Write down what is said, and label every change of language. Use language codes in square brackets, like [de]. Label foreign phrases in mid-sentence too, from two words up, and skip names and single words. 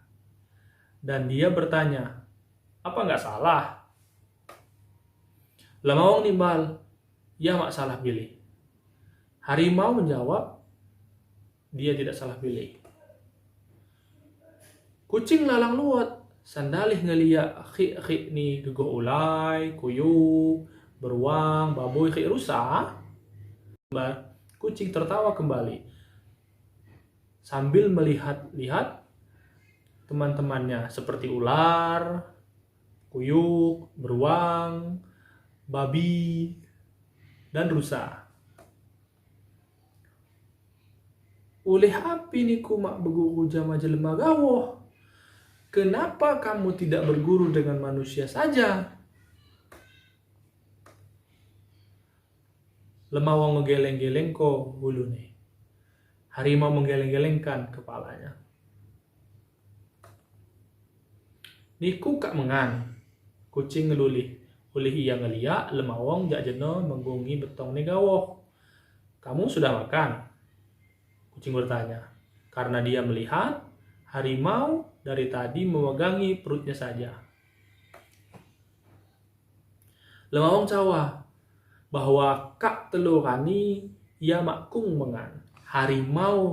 [id] Dan dia bertanya, apa nggak salah? [ljp] Lemawang nimbal, ya mak salah pilih. [id] Harimau menjawab, dia tidak salah pilih. [ljp] Kucing lalang luat, sandalih ngeliat khik ni gegoh ulai, kuyuk, beruang, baboy, khik rusa. [id] Kucing tertawa kembali sambil melihat-lihat teman-temannya seperti ular, kuyuk, beruang, babi, dan rusa. [ljp] Oleh api niku mak berguru jama jelema gawoh. [id] Kenapa kamu tidak berguru dengan manusia saja? [ljp] Lemawang ngegeleng-geleng ko bulu nih. [id] Harimau menggeleng-gelengkan kepalanya. [ljp] Niku kak mengan. Kucing ngelulih. Ulih ia ngeliak, lemawang jak jeno menggungi betong ni gawoh. [id] Kamu sudah makan? Kucing bertanya. Karena dia melihat harimau dari tadi memegangi perutnya saja. [ljp] Lemawang cawa bahwa kak telurani ia makung mengan.